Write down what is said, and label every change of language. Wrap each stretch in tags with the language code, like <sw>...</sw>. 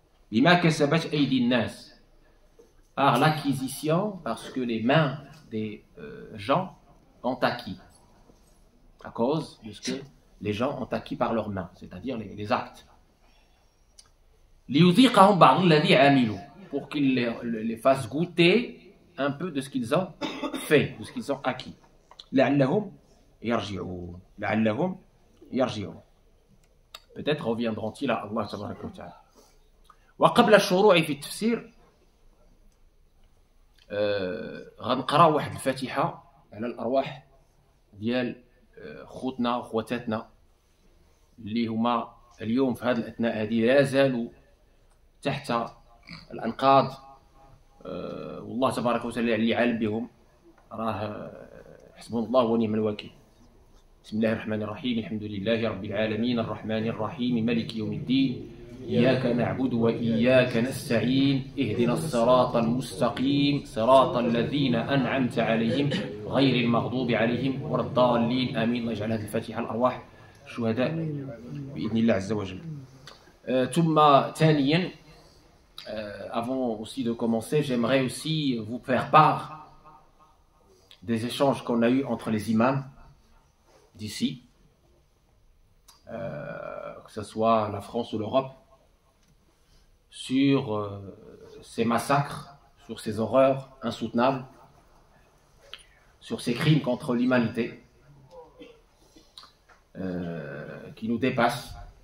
<ar>Bima kasabat aydi an-nas,</ar> <fr>par l'acquisition, parce que les mains des gens ont acquis, à cause de ce que les gens ont acquis par leurs mains, c'est-à-dire les actes.</fr> <ar>ليذيقهم بعض الذي عملوا,</ar> <fr>pour qu'ils les fassent goûter un peu de ce qu'ils ont fait, de ce qu'ils ont acquis.</fr> <ar>لعلهم يرجعون, لعلهم يرجعون.</ar> <fr>Peut-être reviendront-ils à Allah tabaraka wa ta'ala.</fr> <ar>وقبل الشروع في التفسير غنقرا واحد الفاتحة على الأرواح ديال خوتنا وخواتاتنا اللي هما اليوم في هذه الأثناء هذه لا زالوا تحت الأنقاض، والله تبارك وتعالى اللي عالم بهم راه حسبنا الله ونعم الوكيل. بسم الله الرحمن الرحيم، الحمد لله رب العالمين الرحمن الرحيم مالك يوم الدين إياك نعبد وإياك نستعين اهدنا الصراط المستقيم صراط الذين أنعمت عليهم غير المغضوب عليهم ولا الضالين آمين. الله يجعل هذه الفاتحة الأرواح الشهداء بإذن الله عز وجل. ثم ثانيا</ar> <fr>avant aussi de commencer, j'aimerais aussi vous faire part des échanges qu'on a eus entre les imams d'ici, que ce soit la France ou l'Europe, sur ces massacres, sur ces horreurs insoutenables, sur ces crimes contre l'humanité qui nous dépassent.</fr>